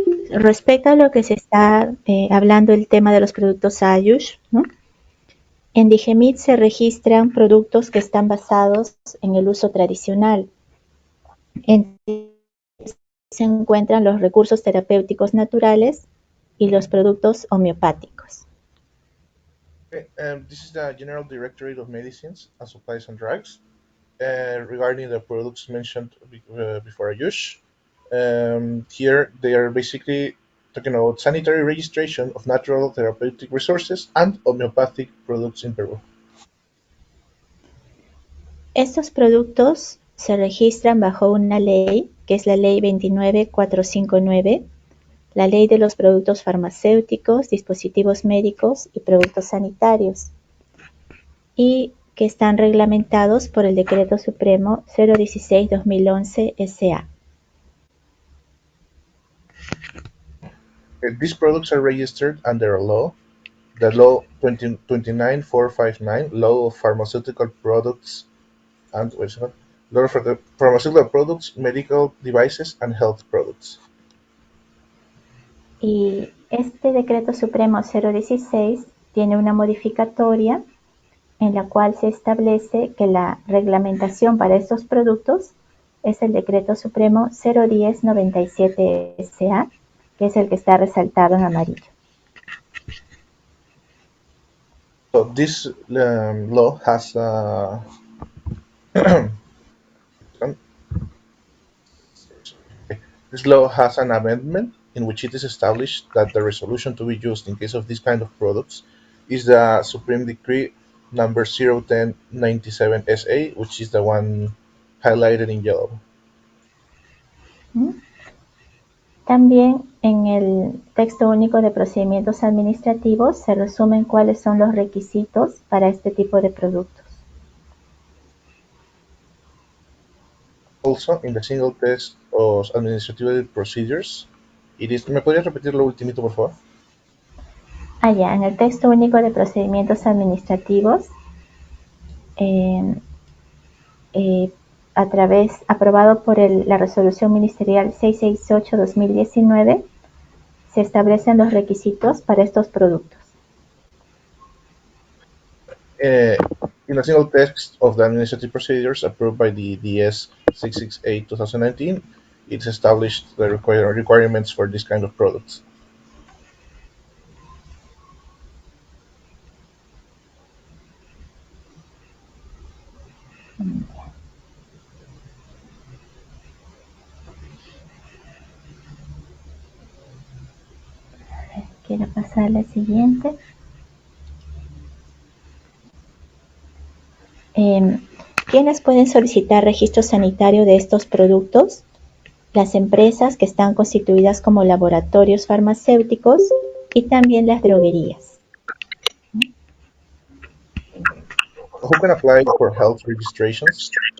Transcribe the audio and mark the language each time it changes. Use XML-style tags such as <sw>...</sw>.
<es>Respecto a lo que se está hablando, el tema de los productos Ayush, ¿no? En DIGEMID se registran productos que están basados en el uso tradicional. Se encuentran los recursos terapéuticos naturales y los productos homeopáticos.</es> <en>Okay, this is the General Directorate of Medicines and Supplies and Drugs. Regarding the products mentioned before Ayush, here they are basically talking about sanitary registration of natural therapeutic resources and homeopathic products in Peru.</en> <es>Estos productos se registran bajo una ley, que es la Ley 29459, la Ley de los Productos Farmacéuticos, Dispositivos Médicos y Productos Sanitarios, y que están reglamentados por el Decreto Supremo 016-2011 SA.</es> <en>These products are registered under a law, the Law 29459, Law of Pharmaceutical Products and Law for the Pharmaceutical Products, Medical Devices and Health Products.</en> <es>Y este Decreto Supremo 016 tiene una modificatoria en la cual se establece que la reglamentación para estos productos es el Decreto Supremo 010-97 SA, que es el que está resaltado en amarillo.</es> <en>So this law has this law has an amendment in which it is established that the resolution to be used in case of this kind of products is the Supreme Decree number 01097 SA, which is the one highlighted in yellow.</en> <es>También en el texto único de procedimientos administrativos se resumen cuáles son los requisitos para este tipo de productos.</es> <en>Also, in the single text of administrative procedures, it is.</en> <es>¿Me podrías repetir lo ultimito, por favor? En el texto único de procedimientos administrativos, aprobado por la resolución ministerial 668-2019, se establecen los requisitos para estos productos.</es> <en>In a single text of the administrative procedures approved by the DS 668-2019, it's established the requirements for this kind of products.</en> <es>Quiero pasar a la siguiente. ¿Quiénes pueden solicitar registro sanitario de estos productos? Las empresas que están constituidas como laboratorios farmacéuticos y también las droguerías.</es> <en>Who can apply for health registrations?</en>